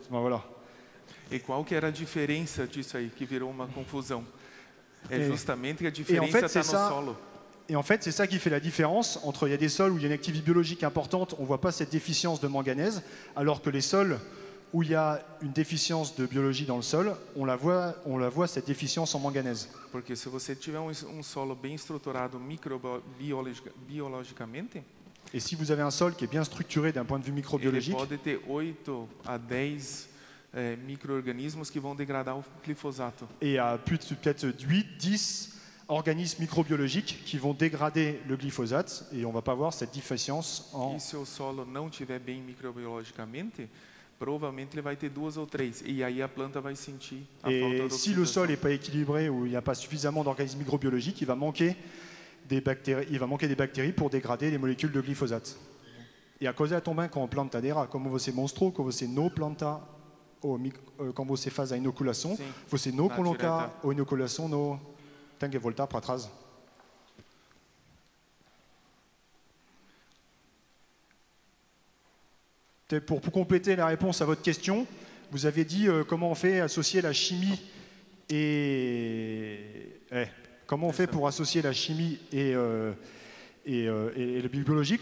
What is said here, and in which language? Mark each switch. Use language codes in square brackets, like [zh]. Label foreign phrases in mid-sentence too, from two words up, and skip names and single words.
[fr] Enfin, voilà. [pt] E qual que era a diferença disso aí, que virou uma confusão? É justamente que a [fr] en [pt] diferença [fr] fait, [pt] está [fr] c'est [pt] no [fr] ça. [pt] solo. [fr] Et en fait, c'est ça qui fait la différence entre il y a des sols où il y a une activité biologique importante, on ne voit pas cette déficience de manganèse, alors que les sols où il y a une déficience de biologie dans le sol, on la voit cette déficience en manganèse. [pt] Porque se você tiver solo bem estruturado biologicamente, [fr] Et si vous avez un sol qui est bien structuré d'un point de vue [pt] ele [fr] microbiologique, [pt] pode ter 8 a 10 micro-organismos que vão degradar o glifosato. [fr] et il y a peut-être 8, 10 organismes microbiologiques qui vont dégrader le glyphosate, et on ne va pas voir cette déficience en... [pt] E se o solo não estiver bem microbiologicamente, provavelmente ele vai ter 2 ou 3. E aí a planta vai sentir a falta [fr] Et [pt] de [fr] si le sol [pt] oxidação. [fr] n'est pas équilibré ou il n'y a pas suffisamment d'organismes microbiologiques, il va manquer des bactéries pour dégrader les molécules de glyphosate. [pt] E a causa também com a plantadeira, como você mostrou, que você não planta quand você faz a inoculação, Sim, você não na coloca direta. a inoculação no... Tem que voltar para trás. [fr] Pour compléter la réponse à votre question, vous avez dit comment on fait associer la chimie et... comment on fait pour associer la chimie et le biologique.